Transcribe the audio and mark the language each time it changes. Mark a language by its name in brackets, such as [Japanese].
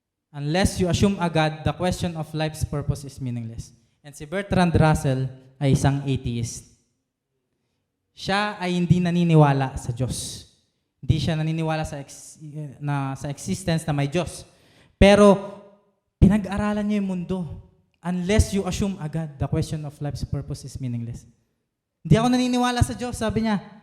[English] Unless you assume a God, the question of life's purpose is meaningless. [Filipino] And si Bertrand Russell ay isang atheist. Siya ay hindi naniniwala sa Diyos. Hindi siya naniniwala sa existence na may Diyos. Pero pinag-aralan niya yung mundo. [English] Unless you assume a God, the question of life's purpose is meaningless. [Filipino] Hindi ako naniniwala sa Diyos, sabi niya.